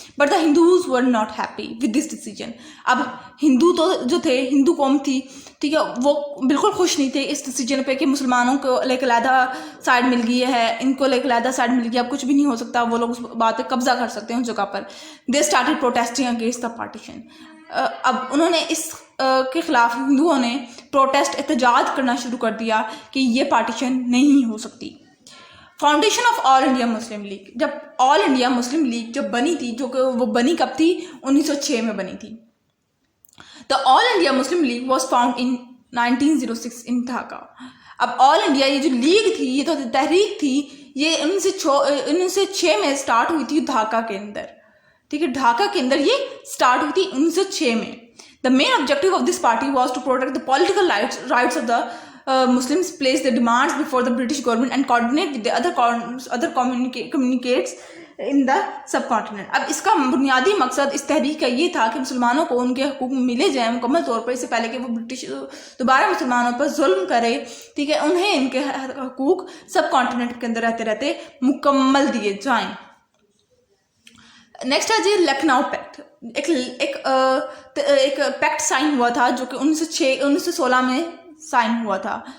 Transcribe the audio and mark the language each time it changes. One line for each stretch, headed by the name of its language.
English: But the Hindus were not happy with this decision.
Urdu: اب ہندو تو جو تھے, ہندو قوم تھی ٹھیک ہے, وہ بالکل خوش نہیں تھے اس ڈیسیجن پہ کہ مسلمانوں کو ایک علیحدہ سائڈ مل گئی ہے, ان کو ایک علیحدہ سائڈ مل گیا, اب کچھ بھی نہیں ہو سکتا, وہ لوگ اس بات پہ قبضہ کر سکتے ہیں اس جگہ پر.
English: They started protesting against the partition.
Urdu: اب انہوں نے اس کے خلاف ہندوؤں نے پروٹیسٹ احتجاج کرنا شروع کر دیا کہ یہ پارٹیشن نہیں ہو سکتی.
English: Foundation of All India Muslim League.
Urdu: جب آل انڈیا مسلم لیگ جب بنی تھی, جو کہ وہ بنی کب تھی, 1906 میں بنی تھی.
English: The All India Muslim League was found in 1906 in Dhaka.
Urdu: اب آل انڈیا یہ جو لیگ تھی, یہ تو تحریک تھی, یہ 1906 میں اسٹارٹ ہوئی تھی ڈھاکہ کے اندر ٹھیک ہے. ڈھاکہ کے اندر یہ اسٹارٹ ہوئی تھی 1906 میں.
English: The main objective of this party was to protect the political rights of the Muslims, place their demands before the British government and coordinate with the other communicates in the subcontinent.
Urdu: اب اس کا بنیادی مقصد اس تحریک کا یہ تھا کہ مسلمانوں کو ان کے حقوق ملے جائیں مکمل طور پر, اس سے پہلے کہ وہ برٹش دوبارہ مسلمانوں پر ظلم کرے ٹھیک ہے, انہیں ان کے حقوق سب کانٹیننٹ کے اندر رہتے رہتے مکمل دیے جائیں.
English: Next ہے جی Lucknow pact.
Urdu: ایک پیکٹ سائن ہوا تھا جو کہ 1916 میں سائن ہوا تھا.